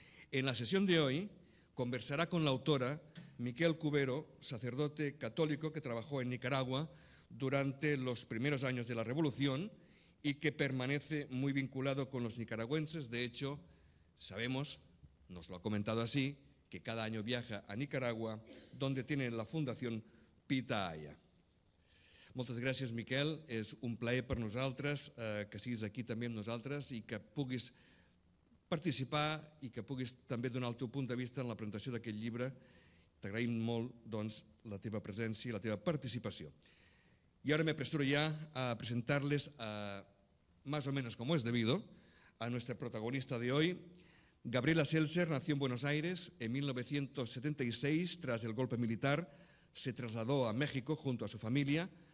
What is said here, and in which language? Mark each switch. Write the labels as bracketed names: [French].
[Spanish] En la sesión de hoy conversará con la autora Miquel Cubero, sacerdote católico que trabajó en Nicaragua durante los primeros años de la Revolución y que permanece muy vinculado con los nicaragüenses. De hecho, sabemos, nos lo ha comentado así, que cada año viaja a Nicaragua, donde tiene la Fundación Pita Aya. [Catalan] Moltes gràcies, Miquel. És un plaer per nosaltres que siguis aquí també amb nosaltres i que puguis participar i que puguis també donar el teu punt de vista en la presentació d'aquest llibre. T'agraïm molt, doncs, la teva presència i la teva participació. [Spanish] Y ahora me apresuro ya a presentarles, más o menos como es debido, a nuestra protagonista de hoy. Gabriela Seltzer nació en Buenos Aires en 1976. Tras el golpe militar, se trasladó a México junto a su familia.